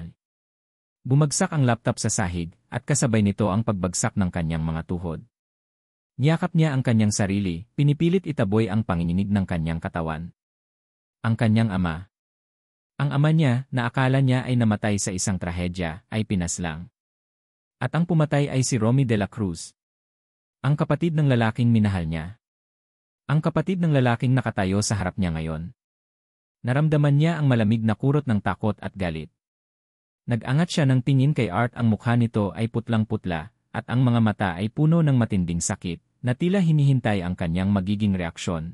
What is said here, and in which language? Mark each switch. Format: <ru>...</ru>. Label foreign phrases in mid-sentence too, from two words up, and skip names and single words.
<tl>Bumagsak ang laptop sa sahig, at kasabay nito ang pagbagsak ng kanyang mga tuhod. Niyakap niya ang kanyang sarili, pinipilit itaboy ang panginginig ng kanyang katawan. Ang kanyang ama. Ang ama niya, na akala niya ay namatay sa isang trahedya, ay pinaslang. At ang pumatay ay si Romy de la Cruz. Ang kapatid ng lalaking minahal niya. Ang kapatid ng lalaking nakatayo sa harap niya ngayon. Naramdaman niya ang malamig na kurot ng takot at galit. Nag-angat siya ng tingin kay Art, ang mukha nito ay putlang-putla, at ang mga mata ay puno ng matinding sakit, na tila hinihintay ang kanyang magiging reaksyon.</tl>